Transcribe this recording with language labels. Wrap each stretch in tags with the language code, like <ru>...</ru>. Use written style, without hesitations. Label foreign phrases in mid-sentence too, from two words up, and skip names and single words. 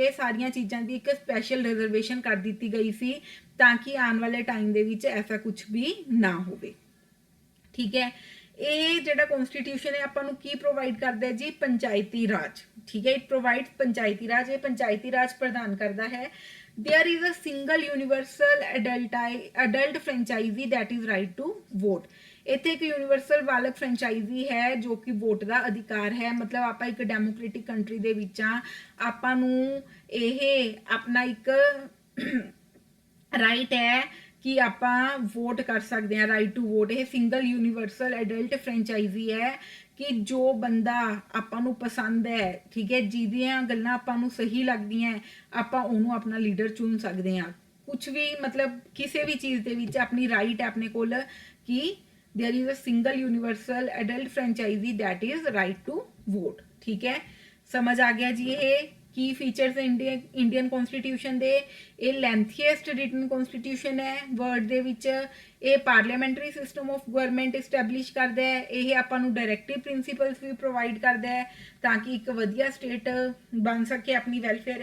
<pa>ਇਹ ਸਾਰੀਆਂ ਚੀਜ਼ਾਂ ਦੀ ਇੱਕ</pa> <en>special reservation</en> <pa>ਕਰ ਦਿੱਤੀ ਗਈ ਸੀ ਤਾਂ ਕਿ ਆਉਣ ਵਾਲੇ ਟਾਈਮ ਦੇ ਵਿੱਚ ਐਸਾ ਕੁਝ ਵੀ ਨਾ ਹੋਵੇ। ਠੀਕ ਹੈ, ਇਹ ਜਿਹੜਾ ਕਨਸਟੀਟਿਊਸ਼ਨ ਹੈ ਆਪਾਂ ਨੂੰ ਕੀ ਪ੍ਰੋਵਾਈਡ ਕਰਦਾ ਹੈ ਜੀ? ਪੰਚਾਇਤੀ ਰਾਜ। ਠੀਕ ਹੈ,</pa> <en>it provides</en> <pa>ਪੰਚਾਇਤੀ ਰਾਜ। ਇਹ ਪੰਚਾਇਤੀ ਰਾਜ ਪ੍ਰਦਾਨ ਕਰਦਾ ਹੈ।</pa> <en>There is a single universal adult franchisee that is right to vote।</en> <pa>ਇੱਥੇ ਇੱਕ ਯੂਨੀਵਰਸਲ ਬਾਲਕ ਫਰੈਂਚਾਈਜ਼ੀ ਹੈ ਜੋ ਕਿ ਵੋਟ ਦਾ ਅਧਿਕਾਰ ਹੈ। ਮਤਲਬ ਆਪਾਂ ਇੱਕ</pa> <en>democratic country</en> <pa>ਦੇ ਵਿੱਚ ਆ, ਆਪਾਂ ਨੂੰ ਇਹ ਆਪਣਾ ਇੱਕ ਰਾਈਟ ਹੈ ਕਿ ਆਪਾਂ ਵੋਟ ਕਰ ਸਕਦੇ ਹਾਂ,</pa> <en>right to vote.</en> <pa>ਇਹ</pa> <en>single universal adult franchisee</en> <pa>ਹੈ ਕਿ ਜੋ ਬੰਦਾ ਆਪਾਂ ਨੂੰ ਪਸੰਦ ਹੈ, ਠੀਕ ਹੈ, ਜਿਹਦੀਆਂ ਗੱਲਾਂ ਆਪਾਂ ਨੂੰ ਸਹੀ ਲੱਗਦੀਆਂ, ਆਪਾਂ ਉਹਨੂੰ ਆਪਣਾ ਲੀਡਰ ਚੁਣ ਸਕਦੇ ਹਾਂ। ਕੁਝ ਵੀ ਮਤਲਬ ਕਿਸੇ ਵੀ ਚੀਜ਼ ਦੇ ਵਿੱਚ ਆਪਣੀ ਰਾਈਟ ਹੈ ਆਪਣੇ ਕੋਲ ਕਿ</pa> <en>there is a single universal adult franchisee that is right to vote।</en> <hi>ठीक है, समझ आ गया जी ये।</hi> <en>key features Indian constitution</en> <pa>ਦੇ, ਯੇ</pa> <en>lengthiest written constitution</en> <pa>ਹੈ ਵਰਲਡ ਦੇ ਵਿਚ, ਯੇ</pa> <en>parliamentary system of government establish</en> <pa>ਕਰਤਾ ਹੈ, ਯੇ ਆਪਾਂ ਨੂੰ</pa> <en>directive principles</en> <pa>ਭੀ ਪ੍ਰੋਵਾਈਡ ਕਰਤਾ ਹੈ ਤਾਕਿ ਇੱਕ ਵਧੀਆ ਸਟੇਟ ਬਣ ਸਕੇ ਆਪਣੀ ਵੈਲਫੇਅਰ।</pa>